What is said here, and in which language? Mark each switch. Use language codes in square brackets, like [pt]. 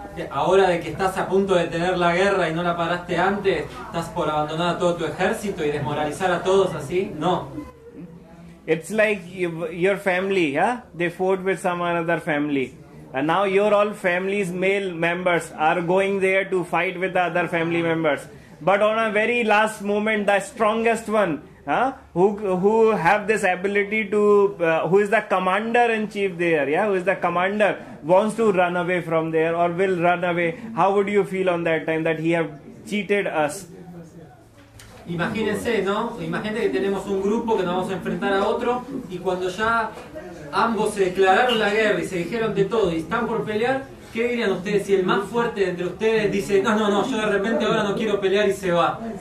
[es] Ahora de que estás a punto de tener la guerra y no la paraste antes, estás por abandonar a todo tu ejército y desmoralizar a todos así, no. [en] It's like your family, they fought with some another family. And now your all family's male members are going there to fight with the other family members. But on a very last moment, the strongest one, who have this ability to, who is the commander in chief there, who is the commander, wants to run away from there or will run away. How would you feel on that time that he have cheated us? [es] Imagínense, ¿no? Imagínate que tenemos un grupo que nos vamos a enfrentar a otro y cuando ya ambos se declararon la guerra y se dijeron de todo y están por pelear, ¿qué dirían ustedes si el más fuerte de entre ustedes dice no, yo de repente ahora no quiero pelear y se va?